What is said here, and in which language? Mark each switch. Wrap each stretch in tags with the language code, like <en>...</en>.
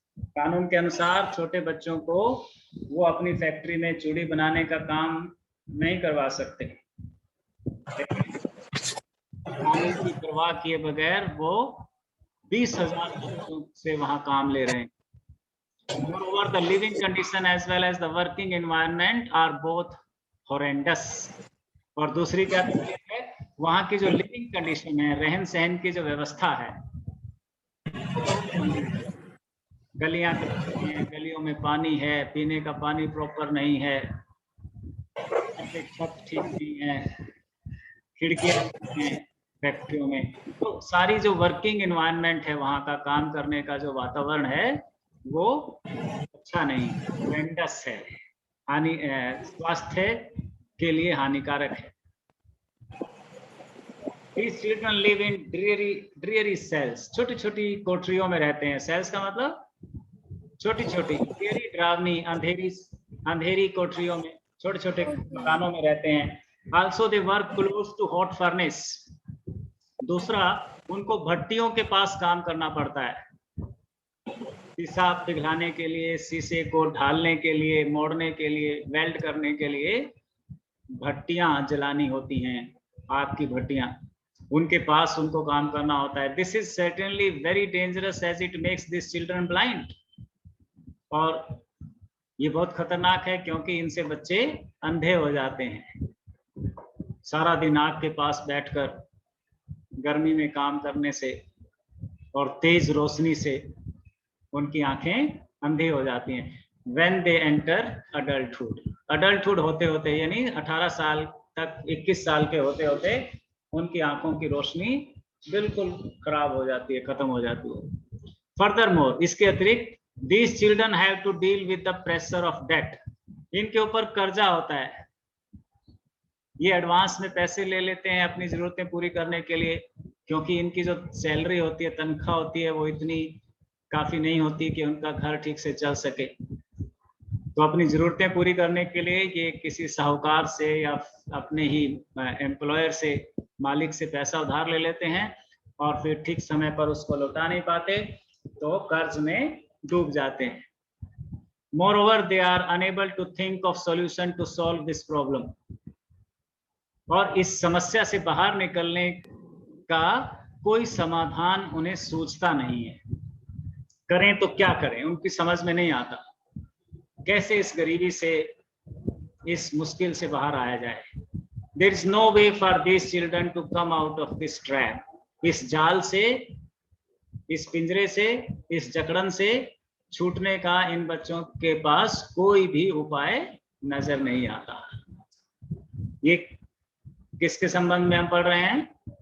<hi>कानून के अनुसार छोटे बच्चों को वो अपनी फैक्ट्री में चूड़ी बनाने का काम नहीं करवा सकते। कानून की परवाह किए बगैर वो 20,000 बच्चों से वहां काम ले रहे हैं।</hi> <en>Moreover, the living condition as well as the working environment are both horrendous.</en> <hi>और दूसरी क्या तकलीफ है? वहाँ की जो लिविंग कंडीशन है, रहन सहन की जो व्यवस्था है, गलियां कच्ची हैं, गलियों में पानी है, पीने का पानी प्रॉपर नहीं है, छत ठीक नहीं है, खिड़कियां नहीं हैं फैक्ट्रियों में। तो सारी जो वर्किंग एनवायरनमेंट है, वहाँ का काम करने का जो वातावरण है वो अच्छा नहीं, horrendous है, हानि स्वास्थ्य के लिए हानिकारक है।</hi> <en>These children live in dreary cells.</en> <hi>छोटी छोटी कोठरियों में रहते हैं। सेल्स का मतलब छोटी छोटी, dreary डरावनी, अंधेरी कोठरियों में, छोटे छोटे मकानों में रहते हैं।</hi> <en>Also they work close to hot furnace.</en> <hi>दूसरा, उनको भट्टियों के पास काम करना पड़ता है। शीशा पिघलाने के लिए, शीशे को ढालने के लिए, मोड़ने के लिए, वेल्ड करने के लिए भट्टियां जलानी होती हैं, आग की भट्टियां, उनके पास उनको काम करना होता है।</hi> <en>This is certainly very dangerous as it makes this children blind.</en> <hi>और ये बहुत खतरनाक है क्योंकि इनसे बच्चे अंधे हो जाते हैं। सारा दिन आग के पास बैठकर गर्मी में काम करने से और तेज रोशनी से उनकी आंखें अंधी हो जाती हैं।</hi> <en>When they enter adulthood,</en> <hi>adulthood होते होते यानी 18 साल तक, 21 साल के होते होते उनकी आंखों की रोशनी बिल्कुल खराब हो जाती है, खत्म हो जाती है।</hi> <en>Furthermore,</en> <hi>इसके अतिरिक्त</hi> <en>these children have to deal with the pressure of debt.</en> <hi>इनके ऊपर कर्जा होता है, ये एडवांस में पैसे ले लेते हैं अपनी जरूरतें पूरी करने के लिए, क्योंकि इनकी जो सैलरी होती है, तनख्वाह होती है, वो इतनी काफी नहीं होती कि उनका घर ठीक से चल सके। तो अपनी जरूरतें पूरी करने के लिए ये किसी साहूकार से या अपने ही एम्प्लॉयर से, मालिक से पैसा उधार ले लेते हैं और फिर ठीक समय पर उसको लौटा नहीं पाते तो कर्ज में डूब जाते हैं।</hi> <en>Moreover, they are unable to think of solution to solve this problem.</en> <hi>और इस समस्या से बाहर निकलने का कोई समाधान उन्हें सूझता नहीं है। करें तो क्या करें, उनकी समझ में नहीं आता कैसे इस गरीबी से, इस मुश्किल से बाहर आया जाए।</hi> <en>There is no way for these children to come out of this trap.</en> <hi>इस जाल से, इस पिंजरे से, इस जकड़न से छूटने का इन बच्चों के पास कोई भी उपाय नजर नहीं आता। ये किसके संबंध में हम पढ़ रहे हैं?</hi>